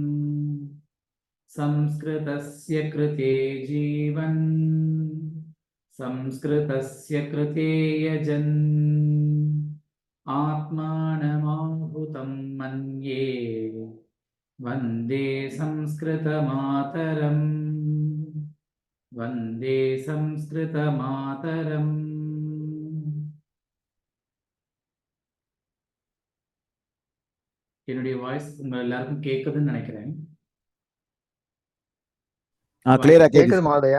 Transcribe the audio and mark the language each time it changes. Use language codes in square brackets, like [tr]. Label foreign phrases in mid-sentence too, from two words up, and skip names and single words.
[sa] संस्कृतस्य कृते जीवन् संस्कृतस्य कृते यजन्, आत्मानमाहुतं मन्ये वन्दे संस्कृतमातरम्। वन्दे संस्कृतमातरम्। [ta] என்னுடைய வாய்ஸ் உங்க எல்லாருக்கும் கேக்குதுன்னு நினைக்கிறேன். கிளியரா கேக்குது மாலையா?